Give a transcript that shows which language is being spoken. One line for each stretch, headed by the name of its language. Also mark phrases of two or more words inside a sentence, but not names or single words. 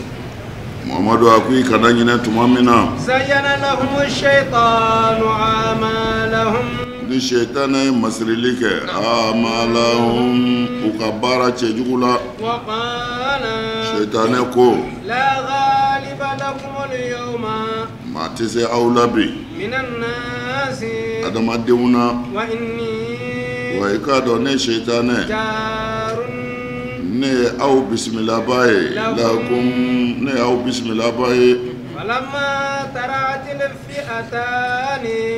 Bambara: Muhammadu a ko i kana ɲinɛ tuma min na
Arabic: zayyana lahumu shaytanu a'malahum.
Bambara: ni Shetana ye masirili kɛ amalahum u ka baara cɛjugu la.
Arabic: Wa qala
Bambara: Shetana ko
Arabic: la ghaliba lakum al-yawma
Bambara: maa tɛ se aw la bi
Arabic: minan nasi
Bambara: adamadenw na
Arabic: wa inni
Bambara: wa i k'a dɔn ne Shetana
Arabic: jarun
Bambara: ne ye aw bisimilaba ye lakum ne ye aw bisimilaba ye.
Arabic: falamma tara'atil fi'atani